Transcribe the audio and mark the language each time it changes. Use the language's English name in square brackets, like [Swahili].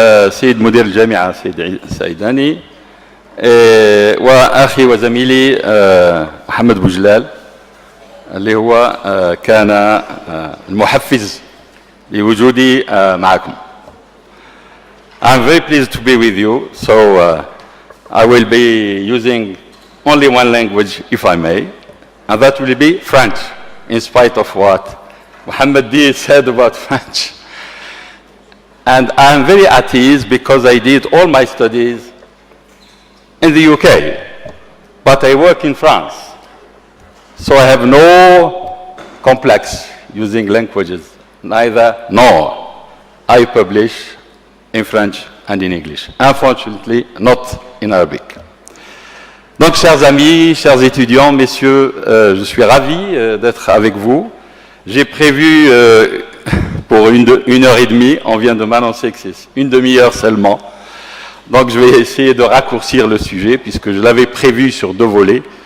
[Arabic] سيد مدير الجامعة سيد السعيداني، وأخي وزميلي محمد بوجلال اللي هو كان المحفز لوجودي معكم. [English] I'm very pleased to be with you, so I will be using only one language, if I may, and that will be French, in spite of what Mohammed D said about French. And I'm very at ease because I did all my studies in the UK, but I work in France, so I have no complex using languages, neither nor. I publish in French and in English. Unfortunately, not in Arabic. [French] Donc, chers amis, chers étudiants, messieurs, je suis ravi d'être avec vous. J'ai prévu pour une heure et demie, on vient de m'annoncer que c'est une demi-heure seulement. Donc, je vais essayer de raccourcir le sujet puisque je l'avais prévu sur deux volets.